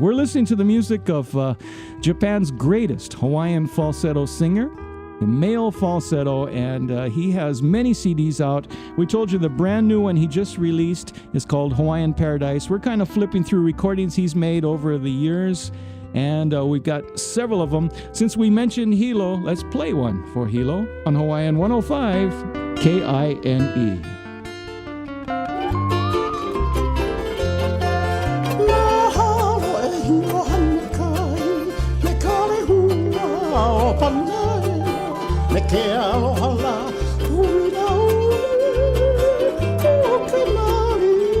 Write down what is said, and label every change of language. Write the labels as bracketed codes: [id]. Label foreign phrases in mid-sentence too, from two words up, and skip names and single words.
[en] We're listening to the music of Japan's greatest Hawaiian falsetto singer, a male falsetto, and he has many CDs out. We told you the brand new one he just released is called Hawaiian Paradise. We're kind of flipping through recordings he's made over the years, and we've got several of them. Since we mentioned Hilo, let's play one for Hilo on Hawaiian 105 KINE. [haw] Ke aloha la huina o ke mari